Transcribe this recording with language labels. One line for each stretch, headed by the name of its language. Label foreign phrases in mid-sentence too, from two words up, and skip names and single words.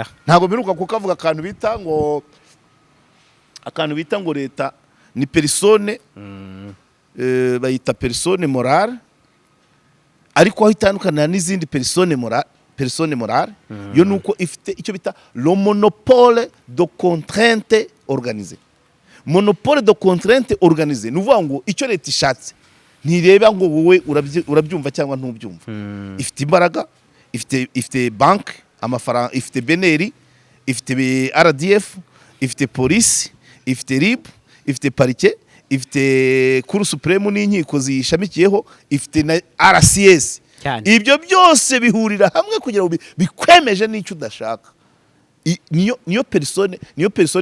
Kinyarwanda: ntabwo biruka kukavuga akantu bita ngo leta ni persone bayita
French: persone morale
Kinyarwanda: ariko aho itandukana n'izindi
French: persone morale
Kinyarwanda: yo nuko ifite icyo bita
French: le monopole de contrainte organisée monopole de contrainte organisée
Kinyarwanda: nuvuga ngo icyo leta ishatse ntireba ngo wowe urabyumva cyangwa ntubyumva ifite imbaraga ifite bank amafaranga ifite beneri ifite RDF ifite police ifite RIB ifite parike ifite
French: Cour supreme
Kinyarwanda: n'inkiko zishamikiyeho ifite na RCS ibyo byose bihurira hamwe kugira ngo bikwemeje n'icyo udashaka niyo persone